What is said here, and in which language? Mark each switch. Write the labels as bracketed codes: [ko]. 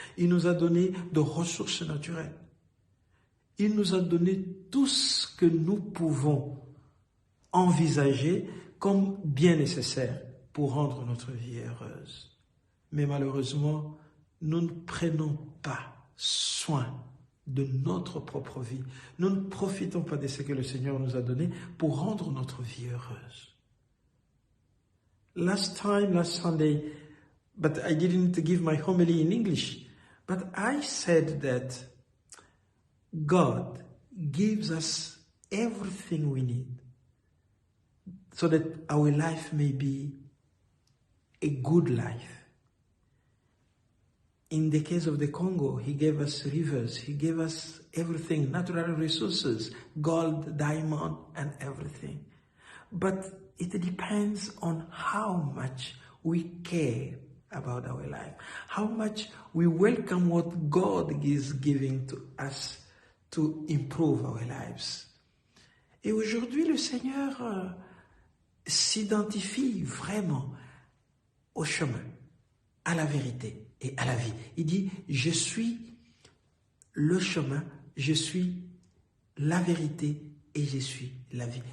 [fr] Il nous a donné de ressources naturelles. Il nous a donné tout ce que nous pouvons envisager comme bien nécessaire pour rendre notre vie heureuse. Mais malheureusement, nous ne prenons pas soin de notre propre vie. Nous ne profitons pas de ce que le Seigneur nous a donné pour rendre notre vie heureuse. [en] Last Sunday, but I didn't give my homily in English, but I said that God gives us everything we need so that our life may be a good life. In the case of the Congo, he gave us rivers, he gave us everything, natural resources, gold, diamond, and everything. But it depends on how much we care about our life, how much we welcome what God is giving to us to improve our lives. [fr] Et aujourd'hui, le Seigneur s'identifie vraiment au chemin, à la vérité et à la vie. Il dit, je suis le chemin, je suis la vérité et je suis la vie.